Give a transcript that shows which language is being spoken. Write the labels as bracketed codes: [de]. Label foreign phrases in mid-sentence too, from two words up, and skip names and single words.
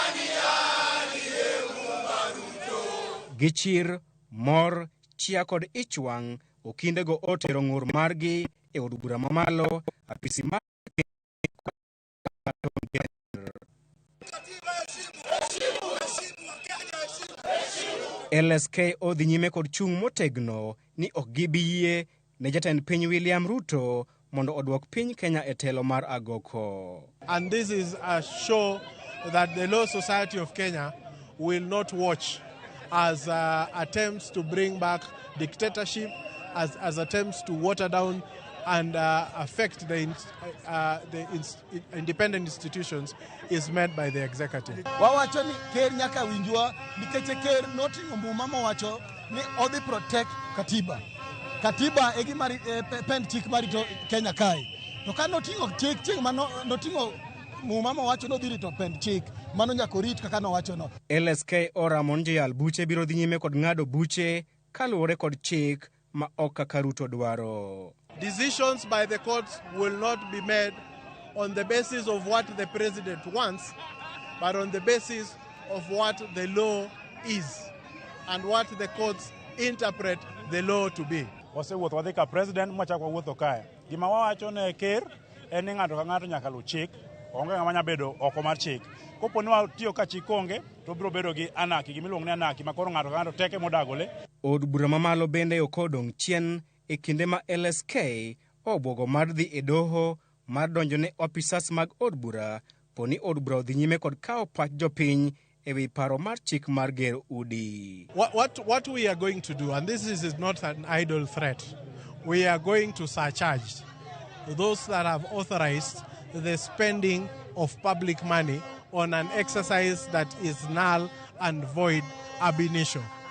[luo] Gichir, mor, chia kod ichwang', Okinde go otero ng'ur margi e od bura mamalo, apisi mar LSK odhi nyime kod chung' motegno ni ok gibiyie ne jatend piny William Ruto mondo odwok piny Kenya e telo mar agoko. [en] And this is a show that the Law Society of Kenya will not watch as attempts to bring back dictatorship, as attempts to water down and affect the independent institutions is made by the executive. [luo] Wawacho ni ker nyaka winjwa nikech ker noting'o mbuma mowacho ni odhi protect katiba. Katiba e gima pend chik marito Kenya kae. To ka noting'o chik mano noting'o mbuma mowacho no dhi rito pend chik mano nyaka orit kaka nowacho no. LSK Ramon Jiyal buche biro dhi nyime kod ng'ado buche kaluwore kod chik ma ok kaka Ruto dwaro. [en] Decisions by the courts will not be made on the basis of what the president wants, but on the basis of what the law is and what the courts interpret the law to be. [luo] Wasewuotho wadhi ka president mwachako wuotho kae. Gima wawacho ne ker en ni ng'ato ka ng'ato nyaka lu chik, onge ng'ama nya bedo oko mar chik. Kopo ni watiyo ka chik onge, to biro bedo gi anaki, gimiluongo ni anaki, makoro ng'ato ka ng'ato teke modagole. Od bura mamalo bende okodong' chien e kinde ma LSK obwogo mar dhi e doho mar donjo ne officers mag od bura poni od bura odhi nyime kod kawo pach jopiny ewi paro mar chik mar gero udi. [en] What we are going to do, and this is not an idle threat, we are going to surcharge those that have authorized the spending of public money on an exercise that is null and void [la] ab initio.